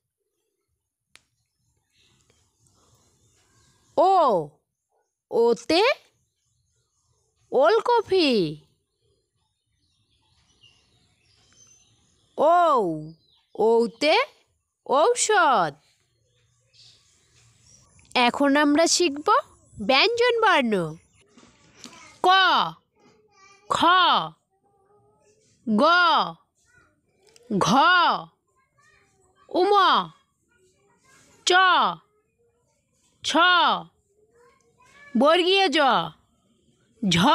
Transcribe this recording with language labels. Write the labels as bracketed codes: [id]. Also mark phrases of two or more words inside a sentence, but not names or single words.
[bn] ও, ওতে ওলকপি। ঔ, ঔতে ঔষধ। এখন আমরা শিখব ব্যঞ্জনবর্ণ। ক, খ, গ, ঘ, উম, চ, ছ, বর্গীয় জ, ঝ,